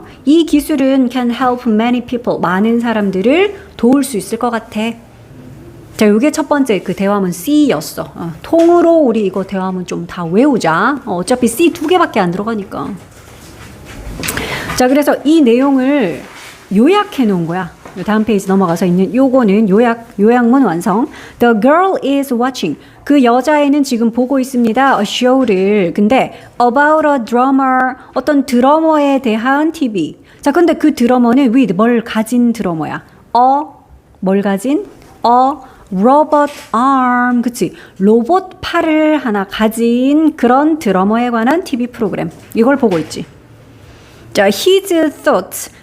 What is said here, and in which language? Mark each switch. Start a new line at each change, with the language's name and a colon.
Korean: 이 기술은
English: can help many people.
Korean: 많은 사람들을 도울 수 있을 것 같아. 자, 요게 첫 번째 그 대화문 C였어. 통으로 우리 이거 대화문 좀 다 외우자. 어차피 C 2개밖에 안 들어가니까. 자, 그래서 이 내용을 요약해 놓은 거야. 다음 페이지 넘어가서 있는 요거는 요약문 완성.
English: The girl is watching.
Korean: 그 여자애는 지금 보고 있습니다.
English: A show를.
Korean: 근데
English: about a drummer.
Korean: 어떤 드러머에 대한 TV. 자, 근데 그 드러머는 with 뭘 가진 드러머야. 뭘 가진? robot arm. 그치? 로봇 팔을 하나 가진 그런 드러머에 관한 TV 프로그램. 이걸 보고 있지. 자,
English: his thoughts.